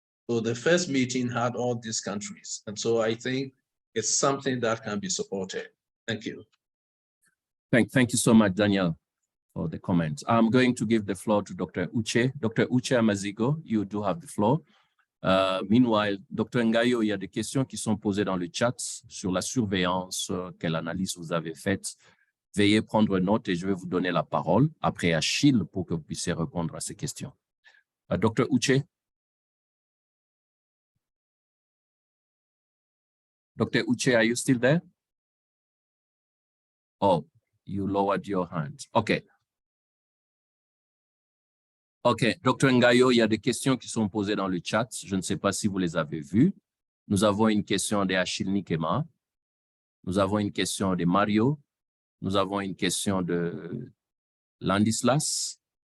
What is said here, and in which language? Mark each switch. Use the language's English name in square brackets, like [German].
[English] So the first meeting had all these countries. And so I think it's something that can be supported. Thank you. Thank you so much, Daniel, for the comments. I'm going to give the floor to Dr. Uche. Dr. Uche Amazigo, you do have the floor. Meanwhile, Dr. [French] Ngayo, il y a des questions qui sont posées dans le chat sur la surveillance, quelle analyse vous avez faite. Veuillez prendre note et je vais vous donner la parole après Achille pour que vous puissiez répondre à ces questions. Dr. Uche. Dr. [English] Uche, are you still there? Oh, you lowered your hand. OK. OK. Dr. [French] Ngayo, il y a des questions qui sont posées dans le chat. Je ne sais pas si vous les avez vues. Nous avons une question de Achille Nikema. Nous avons une question de Mario. Nous avons une question de Landislas.